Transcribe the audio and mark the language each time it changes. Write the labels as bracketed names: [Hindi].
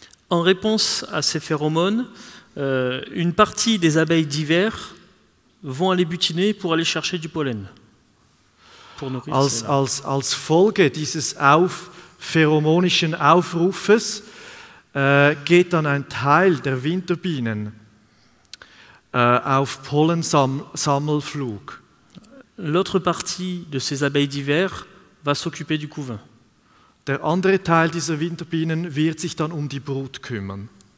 [French] En réponse à ces phéromones, une partie des abeilles d'hiver vont aller butiner pour aller chercher du pollen. [German] Als Folge dieses pheromonischen Aufrufes geht dann ein Teil der Winterbienen auf Pollensammelflug. [French] L'autre partie de ces abeilles d'hiver va s'occuper du couvain. [German] Der andere Teil dieser Winterbienen wird sich dann um die Brut kümmern.